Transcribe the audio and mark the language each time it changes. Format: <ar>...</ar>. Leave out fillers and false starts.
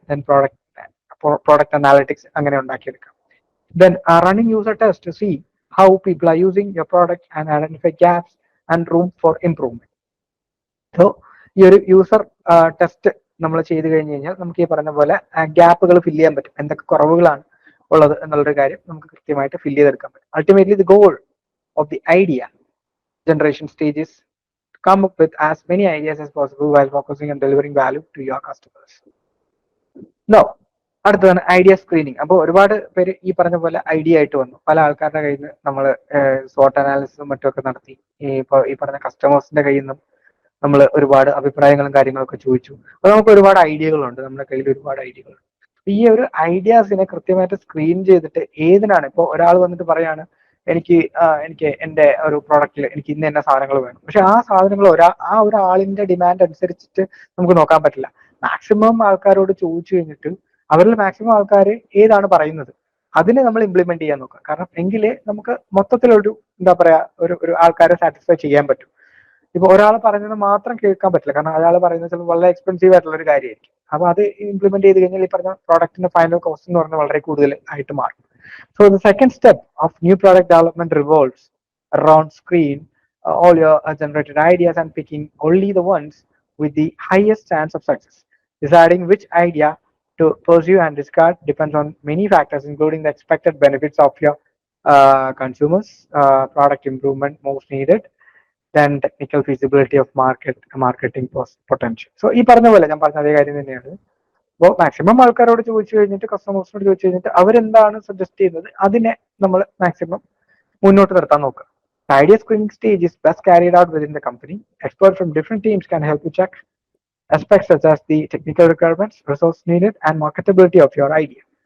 <ml>Then product analytics അങ്ങനെ ഉണ്ടാക്കിയെടുക്കാം.</ml> <en>Then running user tests to see how people are using your product and identify gaps and room for improvement.</en> <ml>So ഈ ഒരു user test നമ്മൾ ചെയ്ത് കഴിഞ്ഞ് കഴിഞ്ഞാൽ നമുക്ക് ഈ പറഞ്ഞ പോലെ ഗ്യാപ്പുകൾ ഫില്ല് ചെയ്യാൻ പറ്റും. എന്തൊക്കെ കുറവുകളാണ് ഉള്ളത് എന്നുള്ളൊരു കാര്യം നമുക്ക് കൃത്യമായിട്ട് ഫില്ല് ചെയ്തെടുക്കാൻ പറ്റും.</ml> <en>Ultimately the goal of the idea generation stage is to come up with as many ideas as possible while focusing on delivering value to your customers.</en> <ml>Now അടുത്തതാണ് ഐഡിയ സ്ക്രീനിങ്. അപ്പോൾ ഒരുപാട് പേര് ഈ പറഞ്ഞ പോലെ ഐഡിയ ആയിട്ട് വന്നു. പല ആൾക്കാരുടെ കയ്യിൽ നിന്ന് നമ്മൾ SWOT അനാലിസിസും മറ്റുമൊക്കെ നടത്തി. ഈ പറഞ്ഞ കസ്റ്റമേഴ്സിന്റെ കയ്യിൽ നിന്നും നമ്മൾ ഒരുപാട് അഭിപ്രായങ്ങളും കാര്യങ്ങളൊക്കെ ചോദിച്ചു. അപ്പോൾ നമുക്ക് ഒരുപാട് ഐഡിയകളുണ്ട്, നമ്മുടെ കയ്യിൽ ഒരുപാട് ഐഡിയകളുണ്ട്. ഈ ഒരു ഐഡിയാസിനെ കൃത്യമായിട്ട് സ്ക്രീൻ ചെയ്തിട്ട് ഏതിനാണ്, ഇപ്പോൾ ഒരാൾ വന്നിട്ട് പറയാണ് എനിക്ക് എന്റെ ഒരു പ്രോഡക്റ്റിൽ എനിക്ക് ഇന്ന സാധനങ്ങൾ വേണം, പക്ഷെ ആ സാധനങ്ങൾ ഒരാളിന്റെ ഡിമാൻഡ് അനുസരിച്ചിട്ട് നമുക്ക് നോക്കാൻ പറ്റില്ല. മാക്സിമം ആൾക്കാരോട് ചോദിച്ചു കഴിഞ്ഞിട്ട് അവരിൽ മാക്സിമം ആൾക്കാർ ഏതാണ് പറയുന്നത് അതിനെ നമ്മൾ ഇംപ്ലിമെന്റ് ചെയ്യാൻ നോക്കുക. കാരണം എങ്കിലേ നമുക്ക് മൊത്തത്തിലൊരു എന്താ പറയാ ഒരു ആൾക്കാരെ സാറ്റിസ്ഫൈ ചെയ്യാൻ പറ്റും. ഇപ്പൊ ഒരാൾ പറയുന്നത് മാത്രം കേൾക്കാൻ പറ്റില്ല, കാരണം അയാൾ പറയുന്നത് ചിലപ്പോൾ വളരെ എക്സ്പെൻസീവ് ആയിട്ടുള്ള ഒരു കാര്യമായിരിക്കും. അപ്പൊ അത് ഇംപ്ലിമെന്റ് ചെയ്ത് കഴിഞ്ഞാൽ ഈ പറഞ്ഞ പ്രോഡക്റ്റിന്റെ ഫൈനൽ കോസ്റ്റ് എന്ന് പറഞ്ഞാൽ വളരെ കൂടുതൽ ആയിട്ട് മാറും.</ml> <en>So the second step of new product development revolves around screen all your generated ideas and picking only the ones with the highest chance of success. Deciding which idea to pursue and discard depends on many factors, including the expected benefits of your consumers, product improvement most needed, then technical feasibility of marketing potential.</en> <ml>So ഈ പറഞ്ഞ പോലെ ഞാൻ പറഞ്ഞ അതേ കാര്യം തന്നെയാണ്. അപ്പോൾ maximum ആൾക്കാരോട് ചോദിച്ചു കഴിഞ്ഞിട്ട്, കസ്റ്റമേഴ്സിനോട് ചോദിച്ചു കഴിഞ്ഞിട്ട് അവരെന്താണ് സജസ്റ്റ് ചെയ്യുന്നത് അതിനെ നമ്മൾ മാക്സിമം മുന്നോട്ട് നിർത്താൻ നോക്കുക.</ml> <en>Idea screening stage is best carried out within the company. Experts from different teams can help you check aspects such as the technical requirements, resource needed, and marketability of your idea.</en>